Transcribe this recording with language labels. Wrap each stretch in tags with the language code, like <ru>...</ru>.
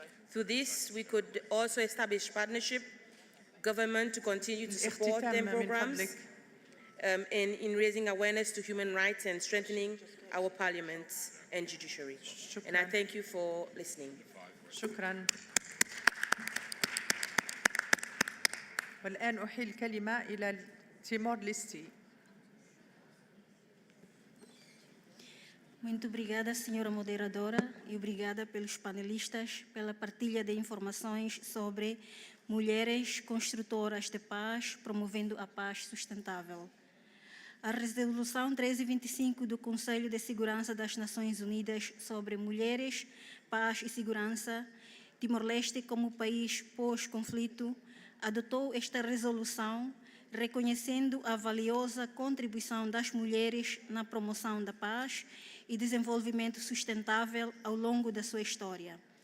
<en>Through this, we could also establish partnership, government to continue to support them programs, and in raising awareness to human rights and strengthening our parliaments and judiciary. And I thank you for listening.</en> <ar>شكرا. والآن أحيل الكلمة إلى تيمور ليستي.</ar> <pt>Muito obrigada, senhora moderadora, e obrigada pelos panelistas pela partilha de informações sobre mulheres construtoras de paz, promovendo a paz sustentável. A resolução 1325 do Conselho de Segurança das Nações Unidas sobre mulheres, paz e segurança, Timor-Leste como país pós-conflito, adotou esta resolução reconhecendo a valiosa contribuição das mulheres na promoção da paz e desenvolvimento sustentável ao longo da sua história.</pt>